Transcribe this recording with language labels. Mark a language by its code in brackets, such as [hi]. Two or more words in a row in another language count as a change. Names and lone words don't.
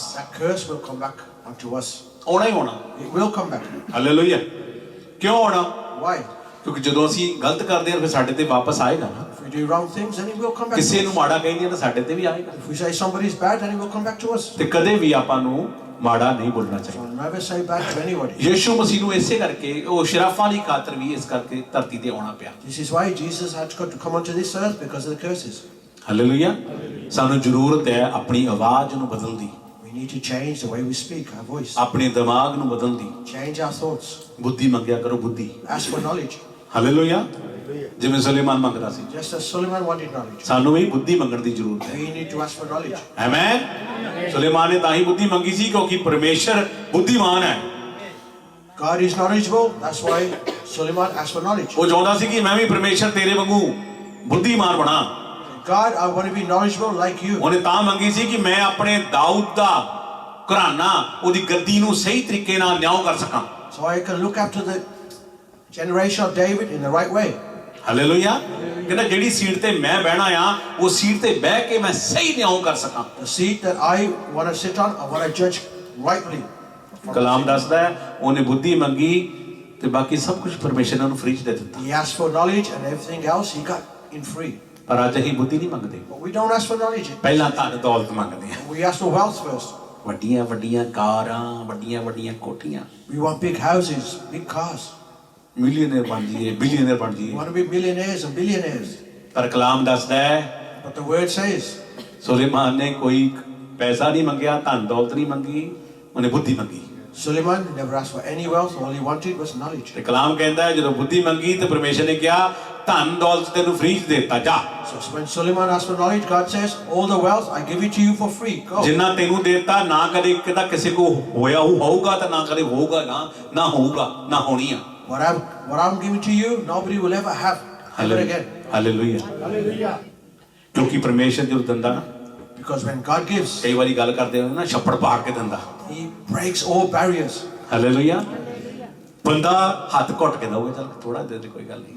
[en] That curse will come back onto us. [pa] ਆਉਣਾ ਹੀ ਆਉਣਾ। [en] It will come back. [pa] ਹਾਲੇਲੂਇਆ। ਕਿਉਂ ਆਉਣਾ? [en] Why? [pa] ਕਿਉਂਕਿ ਜਦੋਂ ਅਸੀਂ ਗਲਤ ਕਰਦੇ ਹਾਂ ਫਿਰ ਸਾਡੇ ਤੇ ਵਾਪਸ ਆਏਗਾ ਨਾ। [en] If we do wrong things, then it will come back [pa] ਕਿਸੇ [en] to [pa] ਨੂੰ [en] us. [pa] ਮਾੜਾ ਕਹਿੰਦੇ ਆ ਤਾਂ ਸਾਡੇ ਤੇ ਵੀ ਆਏਗਾ। [en] If we say somebody's bad, then it will come back to us. [pa] ਤੇ ਕਦੇ ਵੀ ਆਪਾਂ ਨੂੰ ਮਾੜਾ ਨਹੀਂ ਬੋਲਣਾ ਚਾਹੀਦਾ। [en] So never say bad to anybody. [pa] ਯਿਸੂ ਮਸੀਹ ਨੂੰ ਇਸੇ ਕਰਕੇ ਉਹ ਸ਼ਰਾਫਾਂ ਦੀ ਖਾਤਰ ਵੀ ਇਸ ਕਰਕੇ ਧਰਤੀ ਤੇ ਆਉਣਾ ਪਿਆ। [en] This is why Jesus had to come onto this earth, because of the curses. [pa] ਹਾਲੇਲੂਇਆ। ਸਾਨੂੰ ਜ਼ਰੂਰਤ ਹੈ ਆਪਣੀ ਆਵਾਜ਼ ਨੂੰ ਬਦਲਣ ਦੀ, [en] We need to change the way we speak, our voice. [pa] ਆਪਣੇ ਦਿਮਾਗ ਨੂੰ ਬਦਲਣ ਦੀ। [en] Change our thoughts. [pa] ਬੁੱਧੀ ਮੰਗਿਆ ਕਰੋ, ਬੁੱਧੀ। [en] Ask for knowledge. [pa] ਹਾਲੇਲੂਇਆ। ਜਿਵੇਂ ਸੁਲੇਮਾਨ ਮੰਗਦਾ ਸੀ, [en] Just as Solomon wanted knowledge. [pa] ਸਾਨੂੰ ਵੀ ਬੁੱਧੀ ਮੰਗਣ ਦੀ ਜ਼ਰੂਰਤ ਹੈ। [en] We need to ask for knowledge. [pa] ਆਮੇਨ। ਸੁਲੇਮਾਨ ਨੇ ਤਾਂ ਹੀ ਬੁੱਧੀ ਮੰਗੀ ਸੀ ਕਿਉਂਕਿ ਪਰਮੇਸ਼ਰ ਬੁੱਧੀਮਾਨ ਹੈ। [en] God is knowledgeable. That's why Solomon asked for knowledge. [pa] ਉਹ ਚਾਹੁੰਦਾ ਸੀ ਕਿ ਮੈਂ ਵੀ ਪਰਮੇਸ਼ਰ ਤੇਰੇ ਵਾਂਗੂ ਬੁੱਧੀਮਾਨ ਬਣਾ। [en] God, I want to be knowledgeable like you. [pa] ਉਹਨੇ ਤਾਂ ਮੰਗੀ ਸੀ ਕਿ ਮੈਂ ਆਪਣੇ ਦਾਊਦ ਦਾ ਘਰਾਨਾ ਉਹਦੀ ਗੱਦੀ ਨੂੰ ਸਹੀ ਤਰੀਕੇ ਨਾਲ ਨਿਆਂ ਕਰ ਸਕਾਂ। [en] So I can look after the generation of David in the right way. [pa] ਹਾਲੇਲੂਇਆ। ਕਹਿੰਦਾ ਜਿਹੜੀ ਸੀਟ ਤੇ ਮੈਂ ਬਹਿਣਾ ਆ ਉਹ ਸੀਟ ਤੇ ਬਹਿ ਕੇ ਮੈਂ ਸਹੀ ਨਿਆਂ ਕਰ ਸਕਾਂ। [en] The seat that I want to sit on, I want to judge rightly. [pa] ਕਲਾਮ ਦੱਸਦਾ ਹੈ ਉਹਨੇ ਬੁੱਧੀ ਮੰਗੀ ਤੇ ਬਾਕੀ ਸਭ ਕੁਝ ਪਰਮੇਸ਼ਰ ਨੇ ਉਹਨੂੰ ਫ੍ਰੀ ਚ ਦੇ ਦਿੱਤਾ। [en] He asked for knowledge and everything else he got in free. [pa] ਪਰ ਅੱਜ ਅਸੀਂ ਬੁੱਧੀ ਨਹੀਂ ਮੰਗਦੇ, [en] But we don't ask for knowledge. [pa] ਪਹਿਲਾਂ ਧਨ ਦੌਲਤ ਮੰਗਦੇ ਆ। [en] We ask for wealth first. [pa] ਵੱਡੀਆਂ ਵੱਡੀਆਂ ਕਾਰਾਂ, ਵੱਡੀਆਂ ਵੱਡੀਆਂ ਕੋਠੀਆਂ, [en] We want big houses, big cars. [pa] ਮਿਲੀਅਨਰ ਬਣ ਜਾਈਏ, ਬਿਲੀਅਨਰ ਬਣ [en] We [pa] ਜਾਈਏ। [en] want to be millionaires and billionaires. [pa] ਪਰ ਕਲਾਮ ਦੱਸਦਾ ਹੈ [en] But the word says, [pa] ਸੁਲੇਮਾਨ ਨੇ ਕੋਈ ਪੈਸਾ ਨਹੀਂ ਮੰਗਿਆ, ਧਨ ਦੌਲਤ ਨਹੀਂ ਮੰਗੀ, ਉਹਨੇ ਬੁੱਧੀ ਮੰਗੀ। [en] Suleiman never asked for any wealth. All he wanted was knowledge. [pa] ਤੇ ਕਲਾਮ ਕਹਿੰਦਾ ਹੈ ਜਦੋਂ ਬੁੱਧੀ ਮੰਗੀ ਤੇ ਪਰਮੇਸ਼ਰ ਨੇ ਕਿਹਾ ਧਨ ਦੌਲਤ ਤੈਨੂੰ ਫ੍ਰੀ ਚ ਦੇ ਦਿੱਤਾ, ਜਾ। [en] So when Suleiman asked for knowledge, God says, all the wealth I give it to you for free. Go. [pa] ਜਿੰਨਾ ਤੈਨੂੰ ਦੇ ਦਿੱਤਾ ਨਾ ਕਦੇ ਕਿਦਾ ਕਿਸੇ ਕੋ ਹੋਇਆ ਹੋਊਗਾ ਤਾਂ ਨਾ ਕਦੇ ਹੋਊਗਾ, ਨਾ ਹੋਊਗਾ ਨਾ ਹੋਣੀ ਆ। [en] What I'm giving to you, nobody will ever have ever again. [pa] ਹਾਲੇਲੂਇਆ। ਕਿਉਂਕਿ ਪਰਮੇਸ਼ਰ ਜਦੋਂ ਦਿੰਦਾ ਨਾ, [en] Because when God gives, [pa] ਕਈ ਵਾਰੀ ਗੱਲ ਕਰਦੇ ਹੋ ਨਾ, ਛੱਪੜ ਪਾੜ ਕੇ ਦਿੰਦਾ। [en] He breaks all barriers. [pa] ਹਾਲੇਲੂਇਆ। ਬੰਦਾ ਹੱਥ ਘੁੱਟ ਕੇ ਦਊਗਾ, ਚੱਲ ਥੋੜਾ ਦੇ ਦੇ ਕੋਈ ਗੱਲ ਨਹੀਂ।